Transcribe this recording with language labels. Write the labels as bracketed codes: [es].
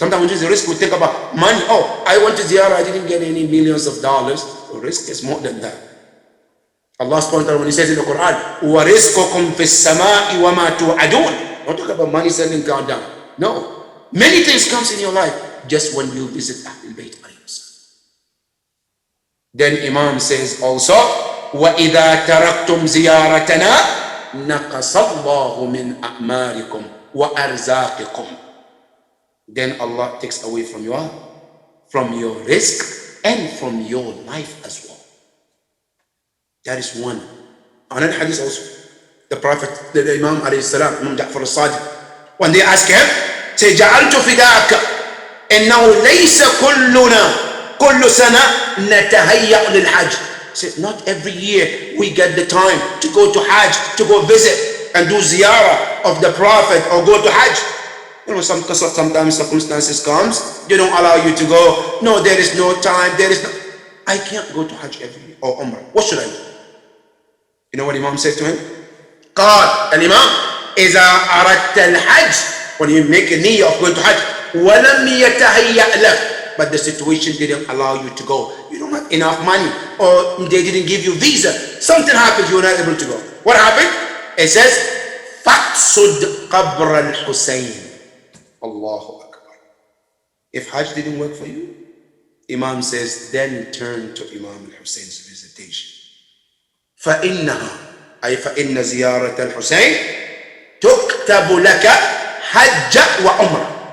[en] Sometimes when you say risk, we think about money. Oh, I went to ziyarah, I didn't get any millions of dollars. The risk is more than that. Allah subhanahu wa ta'ala, when he says in the Quran, [ar] وَرِزْقُكُمْ فِي السَّمَاءِ وَمَا تُوعَدُونَ. [en] Don't talk about money sending God down. No. Many things comes in your life just when you visit Ahlul Bayt. Then Imam says also, [ar] وَإِذَا تَرَكْتُمْ زِيَارَتَنَا نَقَصَ اللَّهُ مِنْ أَعْمَارِكُمْ وَأَرْزَاقِكُمْ. [en] Then Allah takes away from your risk and from your life as well. That is one. Another hadith also. The Prophet, the Imam alayhi salam, Imam Ja'far al-Sadiq, when they ask him, say, [ar] جَعَلْتُ فِدَاكَ إِنَّهُ لَيْسَ كُلُّنَا كل سنة نتهيأ للحج. [en] Said, not every year we get the time to go to Hajj, to go visit and do ziyarah of the Prophet or go to Hajj. You know, sometimes circumstances comes, they don't allow you to go. No, there is no time, I can't go to Hajj every year or Umrah. What should I do? You know what Imam said to him? [ar] قال الإمام إذا أردت الحج, [en] when you make a niyyah of going to Hajj, [ar] ولم يتهيأ لك, [en] but the situation didn't allow you to go. You don't have enough money, or they didn't give you visa. Something happened, you were not able to go. What happened? It says, [ar] فَقْصُدْ قَبْرَ الْحُسَيْنِ. Allahu Akbar. [en] If Hajj didn't work for you, Imam says, then turn to Imam al-Husayn's visitation. [ar] فَإِنَّهَا أي فَإِنَّ زِيَارَةَ الْحُسَيْنِ تُكْتَبُ لَكَ حَجَّ وَعُمْرَةً.